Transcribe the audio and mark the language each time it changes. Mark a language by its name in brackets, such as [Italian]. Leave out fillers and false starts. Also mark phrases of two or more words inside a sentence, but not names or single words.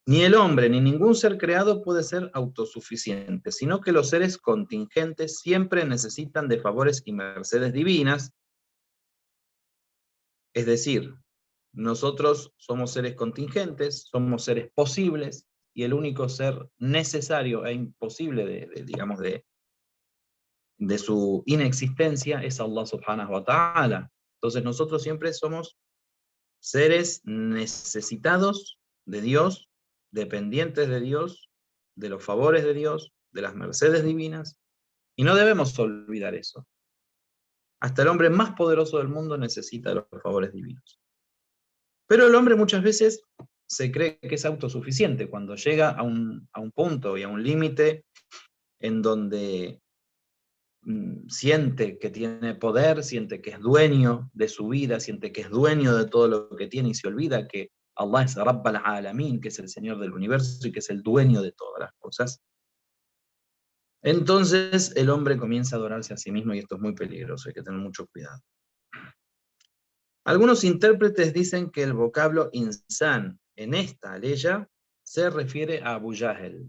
[Spanish] Ni el hombre ni ningún ser creado puede ser autosuficiente, sino que los seres contingentes siempre necesitan de favores y mercedes divinas. Es decir, nosotros somos seres contingentes, somos seres posibles, y el único ser necesario e imposible digamos, de su inexistencia es [Arabic] الله سبحانه وتعالى. [Spanish] Entonces nosotros siempre somos seres necesitados de Dios, dependientes de Dios, de los favores de Dios, de las mercedes divinas, y no debemos olvidar eso. Hasta el hombre más poderoso del mundo necesita de los favores divinos. Pero el hombre muchas veces se cree que es autosuficiente cuando llega a un punto y a un límite en donde siente que tiene poder, siente que es dueño de su vida, siente que es dueño de todo lo que tiene y se olvida que Allah es [Arabic] رب العالمين, [Spanish] que es el Señor del universo y que es el dueño de todas las cosas. Entonces el hombre comienza a adorarse a sí mismo y esto es muy peligroso, hay que tener mucho cuidado. Algunos intérpretes dicen que el vocablo insan en esta aleya se refiere a Abu Jahl.